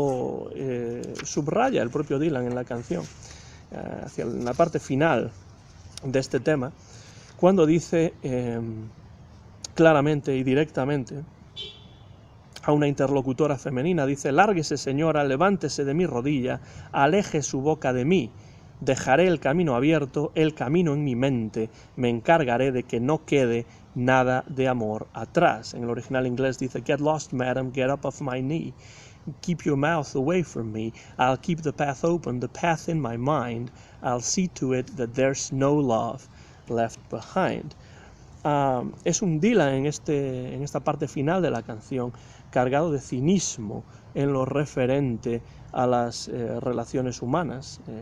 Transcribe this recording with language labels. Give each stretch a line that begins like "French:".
Spanish: Lo subraya el propio Dylan en la canción, hacia la parte final de este tema, cuando dice claramente y directamente a una interlocutora femenina, dice: «Lárguese, señora, levántese de mi rodilla, aleje su boca de mí, dejaré el camino abierto, el camino en mi mente, me encargaré de que no quede nada de amor atrás». En el original inglés dice:
English: «Get lost, madam, get up off my knee, keep your mouth away from me, I'll keep the path open, the path in my mind, I'll see to it that there's no love left behind».
Spanish: Es un Dylan en esta parte final de la canción cargado de cinismo en lo referente a las relaciones humanas.